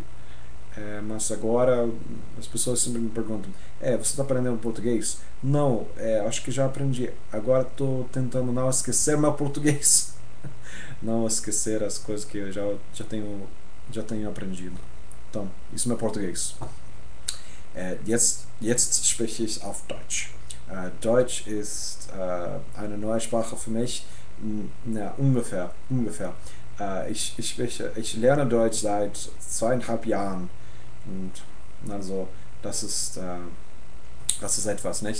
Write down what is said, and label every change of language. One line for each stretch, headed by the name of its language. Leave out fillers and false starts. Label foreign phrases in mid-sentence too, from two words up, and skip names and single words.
Portuguese: Mas agora as pessoas sempre me perguntam: você está aprendendo português? Não, acho que já aprendi. Agora estou tentando não esquecer meu português, não esquecer as coisas que eu já tenho aprendido. Então, isso é meu português.
German: Jetzt spreche ich auf Deutsch. Deutsch ist eine neue Sprache für mich. Ungefähr. Ich lerne Deutsch seit 2,5 Jahren. Und also, das ist etwas, nicht?